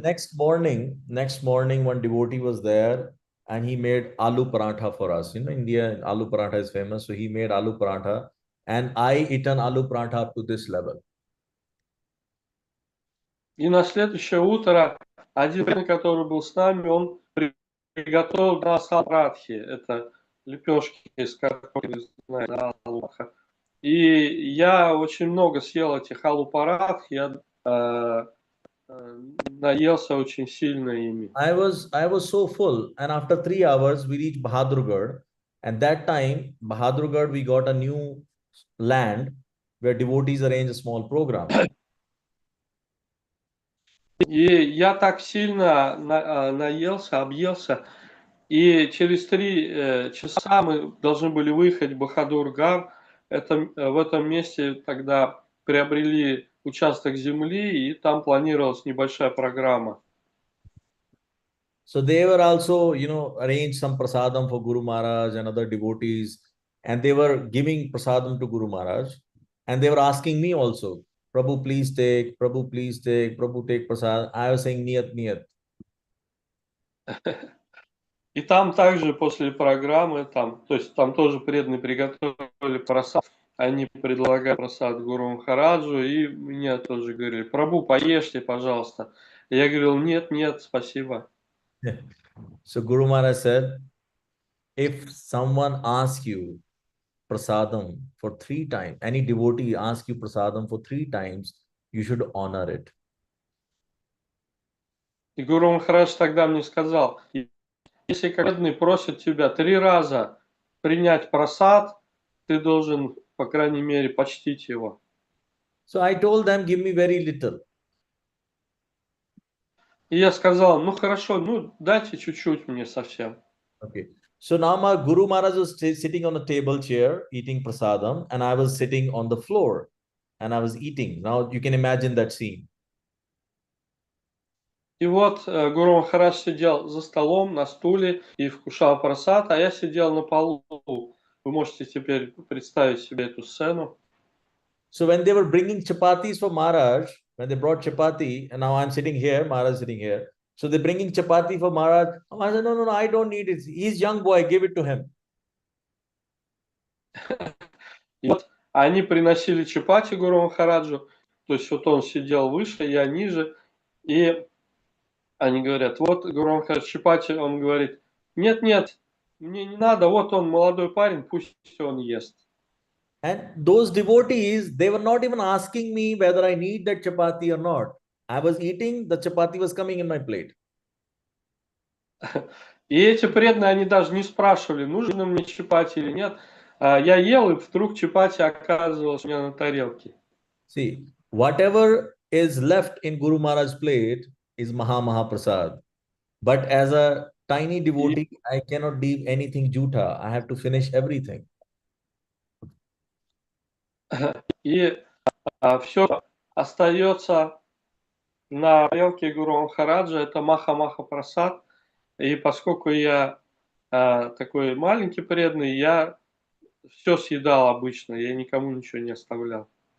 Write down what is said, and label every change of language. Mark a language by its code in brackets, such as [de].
[en] Next morning, one devotee was there and he made aloo paratha for us. India, aloo paratha is famous. So he made aloo paratha and I eaten aloo paratha up to this level. [ru] И на следующее утро один парень, который был с нами, он приготовил для нас алу-паратхи. Это лепешки из картофеля, алуха. И я очень много съел этих алу-паратх, я наелся очень сильно ими. [en] I was so full, and after 3 hours we reached Bahadurgarh, and that time Bahadurgarh we got a new land where devotees arrange a small program. [ru] И я так сильно наелся, объелся, и через 3 часа мы должны были выехать в Бахадур-Гар. В этом месте тогда приобрели участок земли, и там планировалась небольшая программа. [en] So they were also, arranged some prasadam for Guru Maharaj and other devotees, and they were giving prasadam to Guru Maharaj, and they were asking me also, Prabhu, please take, Prabhu, please take, Prabhu, take prasad. I was saying, Niyat, Niyat. [ru] И там также после программы, то есть там тоже преданные приготовили просад, они предлагают просад Гуру Махараджу, и мне тоже говорили: Прабху, поешьте, пожалуйста. Я говорил: нет, нет, спасибо. [en] So Guru Maharaj said, if someone asks you prasadam for 3 times, any devotee asks you prasadam for 3 times, you should honor it. [ru] И Гуру Махарадж тогда мне сказал: если преданный просит тебя 3 раза принять просад, ты должен, по крайней мере, почтить его. [en] So I told them, give me very little. [ru] И я сказал: ну хорошо, ну дайте чуть-чуть мне совсем. [en] Okay. So now my Guru Maharaj was sitting on a table chair eating prasadam, and I was sitting on the floor and I was eating. Now you can imagine that scene. [ru] И вот Гуру Махарадж сидел за столом на стуле и вкушал прасад, а я сидел на полу. Вы можете теперь представить себе эту сцену. [en] So when they were bringing chapatis for Maharaj, when they brought chapati, and now I'm sitting here, Maharaj is sitting here. So they're bringing chapati for Maharaj. I said, no, I don't need it. He's young boy, give it to him. [ru] И вот они приносили чапати Гуру Махараджу, то есть вот он сидел выше, я ниже, и они говорят: вот Гуру Махарадж чапати, он говорит: нет, нет, мне не надо, вот он молодой парень, пусть он ест. [en] And those devotees, they were not even asking me whether I need that chapati or not. I was eating, the chapati was coming in my plate. [ru] И эти преданные, они даже не спрашивали, нужно мне чапати или нет. Я ел, и вдруг чапати оказывалось у меня на тарелке. [en] See, whatever is left in Guru Maharaj's plate is Maha Prasad. But as a tiny [ru] И, [en] devotee, I cannot leave anything juta. I have to finish everything. [ru] и все остается на тарелке Гуру Махараджа, это Маха Прасад. И поскольку я такой маленький преданный, я все съедал обычно, я никому ничего не оставлял.